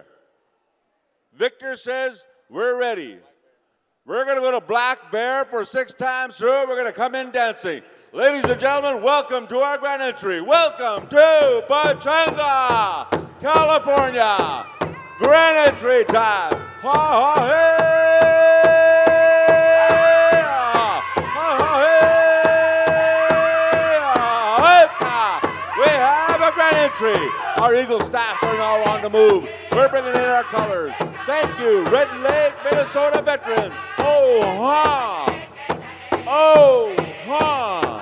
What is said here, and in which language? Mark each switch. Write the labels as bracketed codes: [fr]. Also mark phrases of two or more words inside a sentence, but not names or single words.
[en] Victor says we're ready. We're going to go to Black Bear for 6 times through. We're going to come in dancing. Ladies and gentlemen, welcome to our grand entry. Welcome to Pechanga, California. Grand entry time. Ha ha hey! Ha ha hey! We have a grand entry. Our Eagle staffs are now on the move. We're bringing in our colors. Thank you, Red Lake, Minnesota veteran. Oh ha! Oh ha!